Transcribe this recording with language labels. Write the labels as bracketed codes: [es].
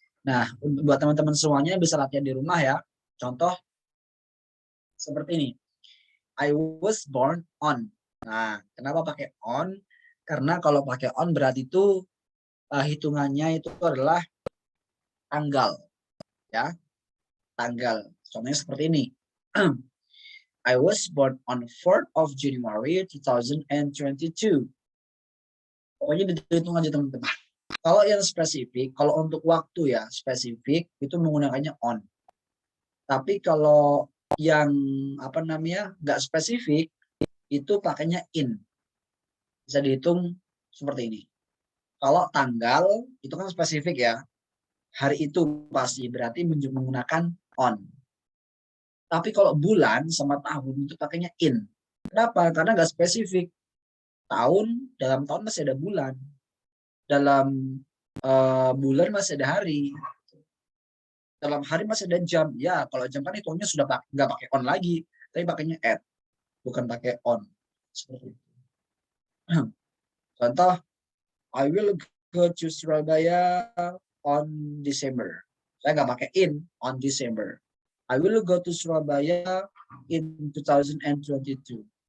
[id] Nah, buat teman-teman semuanya bisa latihan di rumah ya. Contoh seperti ini. [en] I was born on. [id] Nah, kenapa pakai on? Karena kalau pakai on berarti itu hitungannya itu adalah tanggal. Ya, tanggal. Contohnya seperti ini. [en] I was born on 4th of January 2022. [id] Pokoknya dihitung aja teman-teman. Kalau yang spesifik, kalau untuk waktu ya spesifik itu menggunakannya on. Tapi kalau yang apa namanya nggak spesifik itu pakainya in. Bisa dihitung seperti ini. Kalau tanggal itu kan spesifik ya. Hari itu pasti berarti menggunakan on. Tapi kalau bulan sama tahun itu pakainya in. Kenapa? Karena nggak spesifik. Dalam tahun masih ada bulan. Dalam bulan masih ada hari. Dalam hari masih ada jam. Ya, kalau jam kan hitungnya sudah nggak pakai on lagi. Tapi pakainya at. Bukan pakai on. Seperti itu. Contoh, [en] I will go to Surabaya on December. [id] Saya nggak pakai [en] in on December. I will go to Surabaya in 2022.